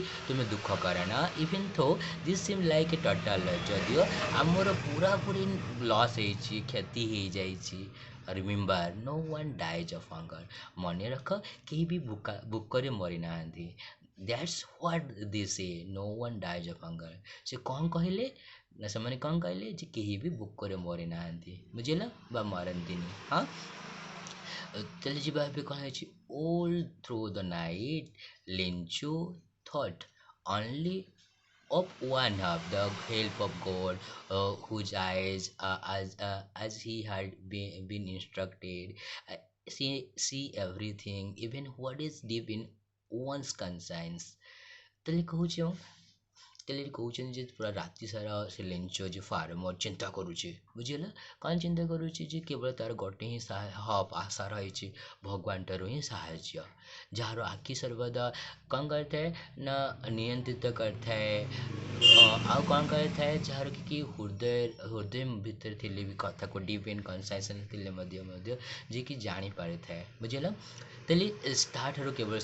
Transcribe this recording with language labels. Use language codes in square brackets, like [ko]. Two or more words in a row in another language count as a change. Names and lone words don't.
[or] ତୁମେ ଦୁଃଖ କର ନା [en] even though this seems like a total [or] ଯଦିଓ ଆମର ପୁରାପୁରି ଲସ୍ ହେଇଛି କ୍ଷତି ହେଇଯାଇଛି [en] remember no one dies of hunger [or] ମନେ ରଖ କେହି ବି ଭୋକରେ ମରିନାହାନ୍ତି [en] that's what this a no one dies of hunger [or] ସେ କ'ଣ କହିଲେ ନା ସେମାନେ କ'ଣ କହିଲେ ଯେ କେହି ବି ଭୋକରେ ମରିନାହାନ୍ତି ବୁଝିଲ ବା ମରନ୍ତିନି ହଁ ତାହେଲେ ଯିବା ଏବେ କ'ଣ ହେଇଛି [en] all through the night ଲେଞ୍ଚୁ thought only of one half the help of God whose eyes as he had been instructed see everything even what is deep in one's conscience [or] ତାହେଲେ କହୁଛି ତାହେଲେ ଏଠି କହୁଛନ୍ତି ଯେ ପୁରା ରାତି ସାରା ସେ ଲେଞ୍ଚ ଯେ ଫାର୍ମର ଚିନ୍ତା କରୁଛି ବୁଝିହେଲା କ'ଣ ଚିନ୍ତା କରୁଛି ଯେ କେବଳ ତା'ର ଗୋଟେ ହିଁ ଆଶା ରହିଛି ଭଗବାନଠାରୁ ହିଁ ସାହାଯ୍ୟ ଯାହାର ଆଖି ସର୍ବଦା କ'ଣ କରିଥାଏ ନା ନିୟନ୍ତ୍ରିତ କରିଥାଏ ଆଉ କ'ଣ କରିଥାଏ ଯାହାର କି ହୃଦୟ ଭିତରେ ଥିଲେ ବି କଥାକୁ [en] deep in conscience [or] ଥିଲେ ମଧ୍ୟ ଯିଏକି ଜାଣିପାରିଥାଏ ବୁଝିହେଲା ତାହେଲେ ତାହାଠାରୁ କେବଳ